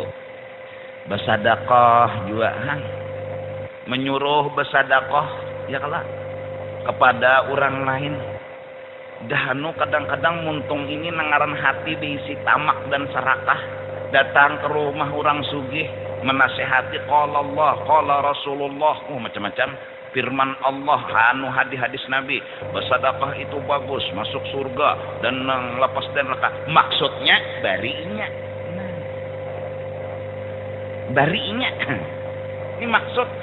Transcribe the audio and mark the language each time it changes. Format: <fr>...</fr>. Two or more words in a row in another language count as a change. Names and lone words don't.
<id>Bersedekah juga, menyuruh bersedekah ya kalah kepada orang lain.</id> <bjn>Dahanu kadang-kadang muntung ini nangaran hati diisi tamak dan serakah.</bjn> <id>Datang ke rumah orang sugih, menasehati</id> <ar>قال الله, قال رسول الله,</ar> <id>macam-macam firman Allah, hadis Nabi, bersedekah itu bagus, masuk surga dan lepas dan neraka.</id> <bjn>Maksudnya barinya. Barinya.</bjn> <id>Ini maksud.</id>